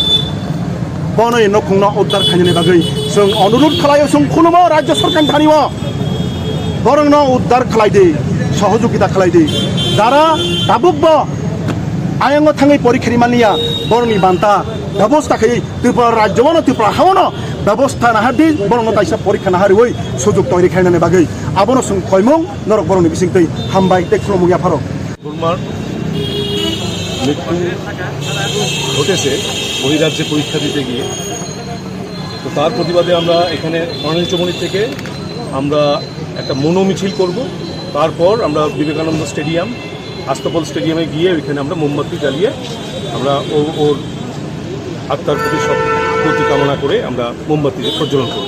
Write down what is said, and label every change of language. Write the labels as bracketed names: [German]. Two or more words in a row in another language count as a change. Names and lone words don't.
[Kok Borok] बनै नखुंनो उद्धार खायनायनि बागै जों अनुरोध खालायो जों खुलुमो राज्य सरकार थानिव बरंनो उद्धार खालायदि सहयोगिता खालायदि जारा दाबुकबो आयंग थाङै परीक्षानि मानिया बरनि बान्ता व्यवस्था खायै त्रिपुरा राज्यवनो त्रिपुरा हावनो व्यवस्था नाहादि बरंनो ताइसा परीक्षा नाहारिवै सुजुग तरि खायनायनि बागै आबनो जों खयमुं नरक बरनि बिसिंतै हामबाय ते खुलुमुया फारो [Bangla] বর্মার মৃত্যু ঘটেছে বহিরাজ্যে পরীক্ষা দিতে গিয়ে। তো তার প্রতিবাদে আমরা এখানে গণেশচমনি থেকে আমরা একটা মনো মিছিল করব। তারপর আমরা বিবেকানন্দ স্টেডিয়াম আস্তাপল স্টেডিয়ামে গিয়ে ওইখানে আমরা মোমবাতি জ্বালিয়ে আমরা ওর আত্মার প্রতি কামনা করে আমরা মোমবাতি প্রজ্বলন করব।